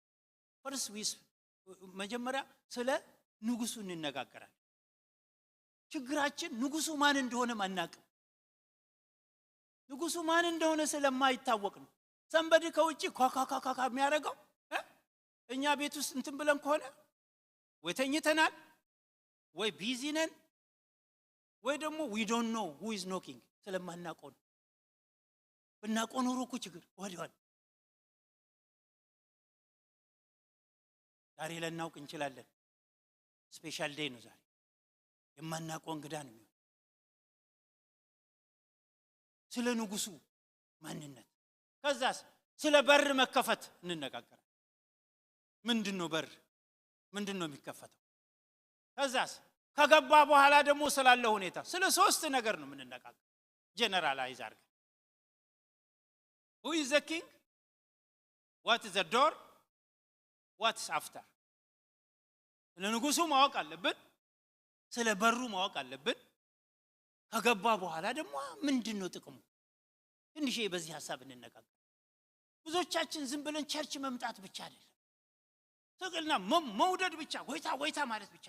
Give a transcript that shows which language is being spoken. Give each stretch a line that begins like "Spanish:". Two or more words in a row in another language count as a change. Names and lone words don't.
Amharic: መጀመሪያ ስለ ንጉሱ እንነጋገራለን። ችግራችን ንጉሱ ማን እንደሆነ ማናውቅም። ንጉሱ ማን እንደሆነ ስለማይታወቅ ነው። ሰንበዲ ከውጪ ካካካካ የሚያደርገው እኛ ቤት ውስጥ እንትን ብለን ከሆነ ወይ ተኝተናል ወይ ቢዚ ነን ወይ ደግሞ
English: we don't know who is knocking
Amharic: ስለማናውቀው ነው። ብናውቀው ኖሮ እኮ ችግር ወዲያው ዛሬ ልናውቅ እንችላለን።
English: special day
Amharic: ነው ዛሬ። የማናውቀው እንግዳ ነው። ስለ ንጉሱ ማንነት ከዛስ ስለ በር መከፈት እንነጋገራለን። ምንድነው በር? ምንድነው የሚከፈተው? ከዛስ ከገባ በኋላ ደግሞ ስላለ ሁኔታ ስለ ሶስት ነገር ነው የምንነጋገረው። ጀነራላይዝ አድርገን
English: who is the king, what is the door, what is after።
Amharic: ስለ ንጉሱ ማወቅ አለብን፣ ስለ በሩ ማወቅ አለብን። ከገባ በኋላ ደግሞ ምንድነው ጥቅሙ? ትንሽ በዚህ ሐሳብ እንነጋገር። ብዙዎቻችን ዝም ብለን ቸርች መምጣት ብቻ አይደለም፣ ትግልና መውደድ ብቻ ወይታ ማለት ብቻ